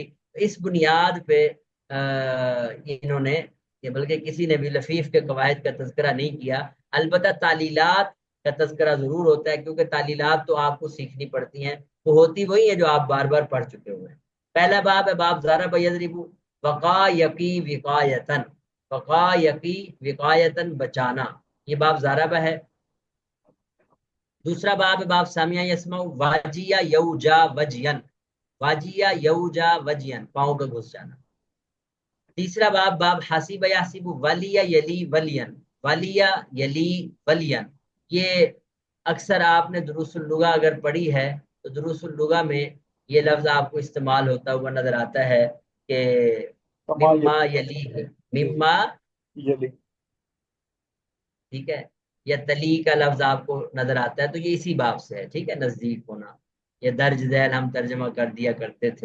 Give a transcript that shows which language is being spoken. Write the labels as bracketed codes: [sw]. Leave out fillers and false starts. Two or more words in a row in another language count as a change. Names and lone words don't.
[ur] اس بنیاد پہ انہوں نے بلکہ کسی نے بھی لفیف کے قواعد کا تذکرہ نہیں کیا، البتہ تعلیلات کا تذکرہ ضرور ہوتا ہے، کیونکہ تعلیلات تو آپ کو سیکھنی پڑتی ہیں، وہ ہوتی وہی ہیں جو آپ بار بار پڑھ چکے ہوئے ہیں۔ پہلا باب ہے باب [ar] ضرب یضرب، وقا یقی وقایتن، وقا یقی وقایتن [ur] بچانا، یہ باب ضرب ہے۔ دوسرا باب باب [ar] سامعہ یسمع واجیہ یوجا وجین، واجیہ یوجا وجین [ur] پاؤں پہ گھس جانا۔ تیسرا باب باب [ar] حاسب یحسب ولیہ یلی ولین، ولیہ یلی ولین، [ur] یہ اکثر آپ نے دروس اللغہ اگر پڑھی ہے تو دروس اللغہ میں یہ لفظ آپ کو استعمال ہوتا ہوا نظر آتا ہے کہ [ar] کما مما یلی، مما، یلی۔ [ur] ٹھیک ہے، یا تلی کا لفظ آپ کو نظر آتا ہے، تو یہ اسی باب سے ہے، ٹھیک ہے، نزدیک ہونا، یا درج ذیل ہم ترجمہ کر دیا کرتے تھے۔